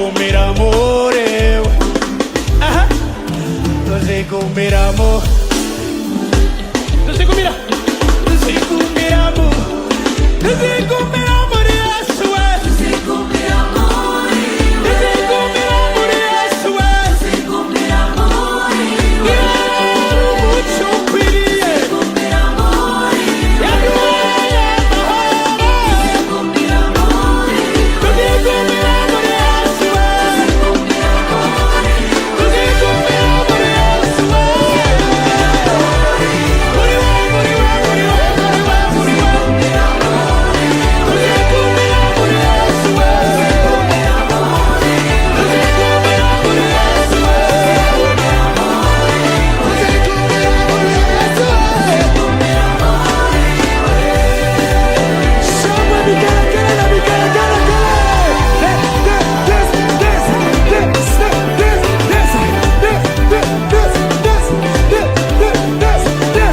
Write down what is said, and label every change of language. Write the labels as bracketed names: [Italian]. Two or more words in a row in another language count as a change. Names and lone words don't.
[Rundi] amore. Tuzigumira amore. Tuzigumira. Tuzigumira amore. Tuzigumira amore Yesu we. Tuzigumira amore. Tuzigumira amore Yesu we. Tuzigumira amore. Umuco ukwiriye. Tuzigumira amore. Yaduhaye amahoro. Tuzigumira amore. Tuzigumira amore Yesu we. Tuzigumira amore. Tuzigumira amore Yesu we. Muri we, muri we, muri we, muri we, muri we. Tuzigumira amore. Tuzigumira amore Yesu we. Tuzigumira amore. Tuzigumira amore Yesu we. [English] Somebody get it, get it, get it, get it, get it.